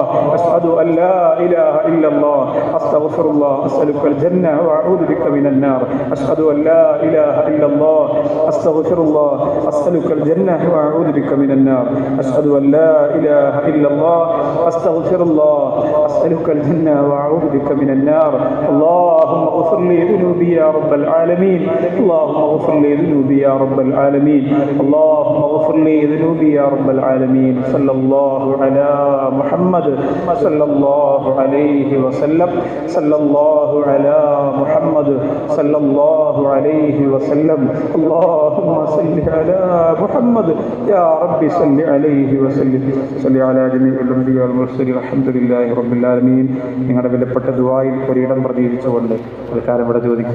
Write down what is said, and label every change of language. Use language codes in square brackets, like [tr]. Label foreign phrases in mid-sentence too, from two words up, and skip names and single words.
[ar] أشهد أن لا إله إلا الله أستغفر الله أسألك الجنة وأعوذ بك من النار. أشهد أن لا إله إلا الله أستغفر الله أسألك الجنة وأعوذ بك من النار. أشهد أن لا إله إلا الله أستغفر الله أسألك الجنة وأعوذ بك من النار. اللهم اغفر لي ذنوبي يا رب العالمين. اللهم اغفر لي ذنوبي يا رب العالمين. اللهم اغفر لي ذنوبي يا رب العالمين. صلى الله على محمد صلى الله عليه وسلم. صلى الله على محمد محمد صلى الله عليه وسلم. اللهم صل على محمد يا ربي صل عليه وسلم. صل على جميع الأنبياء والمرسلين الحمد لله رب العالمين. [ml] നിങ്ങളുടെ വിലപ്പെട്ട ദുആയിൽ ഒരിടം പ്രതീക്ഷിച്ചുകൊണ്ട് തൽക്കാലം ഇവിടെ ചോദിക്കുന്നു.